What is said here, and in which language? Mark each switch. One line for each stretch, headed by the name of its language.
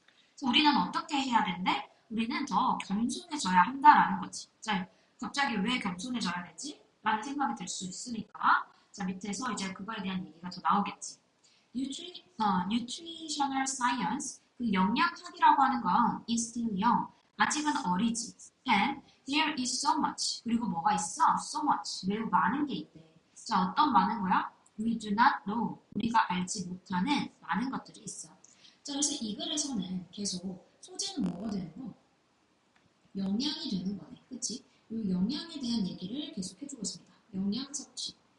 Korean: 그래서 우리는 어떻게 해야 된대? 우리는 더 겸손해져야 한다라는 거지. 자, 갑자기 왜 겸손해져야 되지? 라는 생각이 들 수 있으니까 자, 밑에서 이제 그거에 대한 얘기가 더 나오겠지. Nutritional Science, 그 영양학이라고 하는 건
English: is still young,
Korean: 아직은 어리지.
English: And there is so much,
Korean: 그리고 뭐가 있어?
English: So much,
Korean: 매우 많은 게 있대. 자, 어떤 많은 거야?
English: We do not know,
Korean: 우리가 알지 못하는 많은 것들이 있어. 자, 그래서 이 글에서는 계속 소재는 뭐가 되는 거? 영양이 되는 거네. 그치? 이 영양에 대한 얘기를 계속 해주고 있습니다. 영양 섭취.